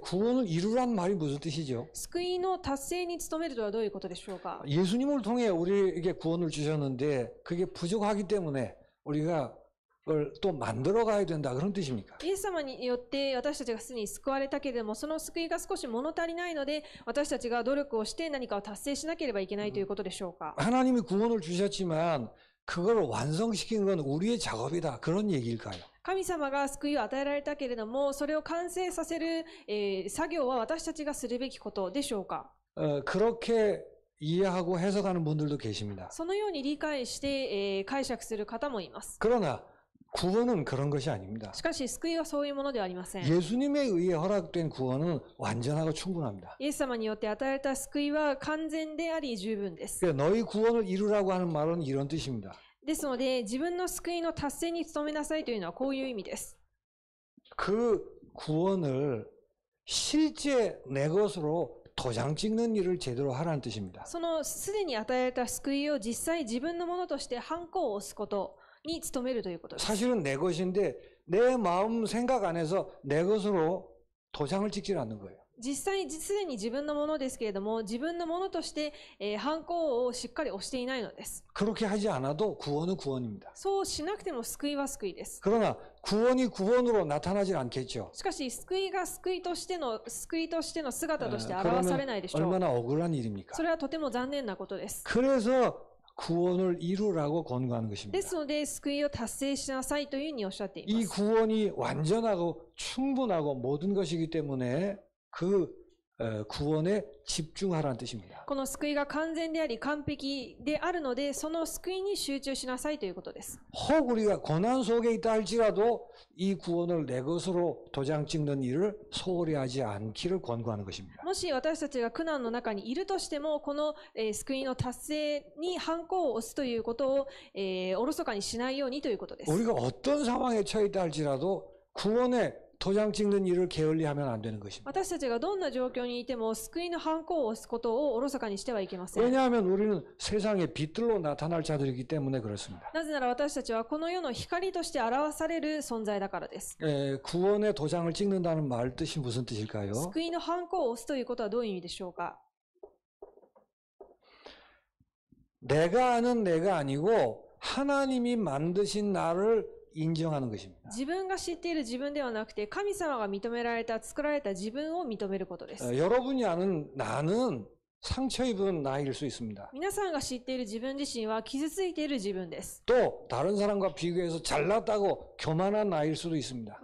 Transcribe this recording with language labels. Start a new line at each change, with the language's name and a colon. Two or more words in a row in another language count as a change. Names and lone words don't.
Korean: 구원을 이루란 말이 무슨 뜻이죠?
Japanese: 救いの達成に努めるとはどういうことでしょうか。
Korean: 예수님을 통해 우리에게 구원을 주셨는데 그게 부족하기 때문에 우리가 그걸 또 만들어 가야 된다 그런 뜻입니까?
Japanese: イエス様によって私たちがすでに救われたけれども、その救いが少し物足りないので、私たちが努力をして何かを達成しなければいけないということでしょうか。
Korean: 하나님이 구원을 주셨지만 그걸 완성시키는 건 우리의 작업이다 그런 얘기일까요?
Japanese: 神様が救いを与えられたけれども、それを完成させる、作業は私たちがするべきことでしょうか。
Korean: 그렇게 이해하고 해석하는 분들도 계십니다.
Japanese: そのように理解して、解釈する方もいます。
Korean: 그러나 구원은 그런 것이 아닙니다.
Japanese: しかし救いはそういうものではありません。
Korean: 예수님에 의해 허락된 구원은 완전하고 충분합니다.
Japanese: イエス様によって与えられた救いは完全であり十分です。
Korean: 너희 구원을 이루라고 하는 말은 이런 뜻입니다.
Japanese: ですので、自分の救いの達成に努めなさいというのはこういう意味です。
Korean: 그 구원을 실제 내 것으로 도장 찍는 일을 제대로 하라는 뜻입니다.
Japanese: そのすでに与えられた救いを実際自分のものとしてハンコを押すことに努めるということです。
Korean: 사실은 내 것인데 내 마음 생각 안에서 내 것으로 도장을 찍지 않는 거예요.
Japanese: 実際すでに自分のものですけれども、自分のものとして、ハンコをしっかり押していないのです。
Korean: 그렇게 하지 않아도 구원은 구원입니다.
Japanese: そうしなくても救いは救いです。
Korean: 그러나 구원이 구원으로 나타나질 않겠죠.
Japanese: しかし救いが救いとしての姿として表されないでしょう。
Korean: 얼마나 억울한 일입니까?
Japanese: それはとても残念なことです。
Korean: 그래서 구원을 이루라고 권고하는
Japanese: で
Korean: 것입니다.
Japanese: すので、救いを達成しなさいというふうにおっしゃってい
Korean: 이
Japanese: ます。
Korean: 구원이 완전하고 충분하고 모든 것이기 때문에 그 구원에 집중하라는 뜻입니다.
Japanese: この救いが完全であり完璧であるので、その救いに集中しなさいということです。
Korean: 혹 우리가 고난 속에 있다 할지라도 이 구원을 내 것으로 도장 찍는 일을 소홀히 하지 않기를 권고하는 것입니다.
Japanese: もし私たちが苦難の中にいるとしても、この、救いの達成にハンコを押すということを、おろそかにしないようにということです。
Korean: 우리가 어떤 상황에 처해 있다 할지라도 구원에 도장 찍는 일을 게을리하면 안 되는 것입니다.
Japanese: 私たちがどんな状況にいても救いのハンコを押すことをおろそかにしてはいけません。
Korean: 왜냐하면 우리는 세상의 빛들로 나타날 자들이기 때문에 그렇습니다.
Japanese: なぜなら私たちはこの世の光として表される存在だからです。
Korean: 구원의 도장을 찍는다는 말 뜻이 무슨 뜻일까요?
Japanese: 救いのハンコを押すということはどういう意味でしょうか。
Korean: 내가 아는 내가 아니고 하나님이 만드신 나를 인정하는 것입니다.
Japanese: 自分が知っている自分ではなくて、神様が認められた、作られた自分を認めることです。
Korean: 여러분이 아는 나는 상처 입은 나일 수 있습니다.
Japanese: 皆さんが知っている自分自身は傷ついている自分です。
Korean: 또 다른 사람과 비교해서 잘났다고 교만한 나일 수도 있습니다.